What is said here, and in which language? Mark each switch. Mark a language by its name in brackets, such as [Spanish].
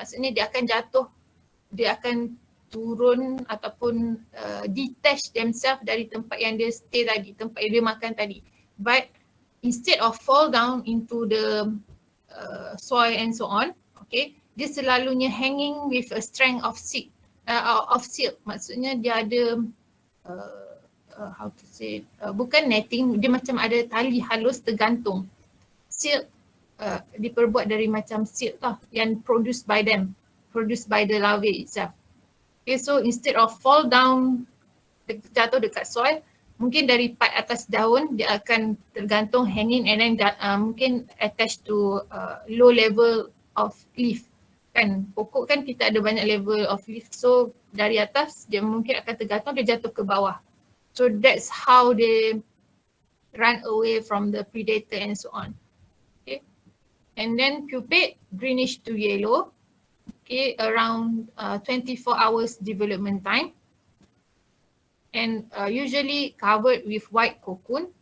[Malay] Maksudnya dia akan jatuh, dia akan turun ataupun [English] detach themselves [Malay] dari tempat yang dia stay tadi, tempat yang dia makan tadi. [English] But instead of fall down into the soil and so on, okay, [Malay] dia selalunya [English] hanging with a strand of silk. [Malay] Maksudnya dia ada [English] how to say, [Malay] bukan netting, dia macam ada tali halus tergantung. [English] Silk [Malay] diperbuat dari macam [English] silk [Malay] lah yang [English] produced by the larvae itself. Okay, so instead of fall down, [Malay] jatuh dekat [English] soil, [Malay] mungkin dari part atas daun dia akan tergantung [English] hanging and then [Malay] mungkin [English] attached to low level of leaf. [Malay] Kan pokok kan kita ada banyak level of leaf, so dari atas dia mungkin akan tergantung, dia jatuh ke bawah. [English] So that's how they run away from the predator and so on. Okay, and then pupate greenish to yellow. Okay, around 24 hours development time, and usually covered with white cocoon.